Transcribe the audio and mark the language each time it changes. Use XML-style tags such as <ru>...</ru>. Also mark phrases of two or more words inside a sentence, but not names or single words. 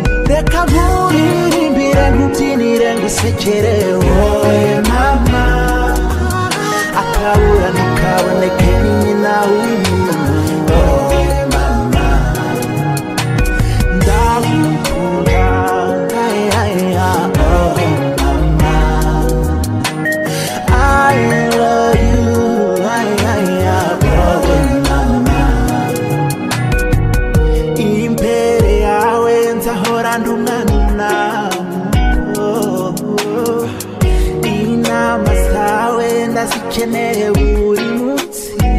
<rw>Reka nkuririmbire, nkubyinire, ngusekere, wowe mama. Akabura ntikaboneke, ni nyina w'umuntu, wowe mama. Ndagukunda, ay, ay, ay, oh mama.</rw> <en>I love you, ay, ay, ay,</en> <rw>wowe mama. Imbere yawe nzahora ndi umwana, oh, oh. Inama zawe ndazikeneye buri munsi.</rw>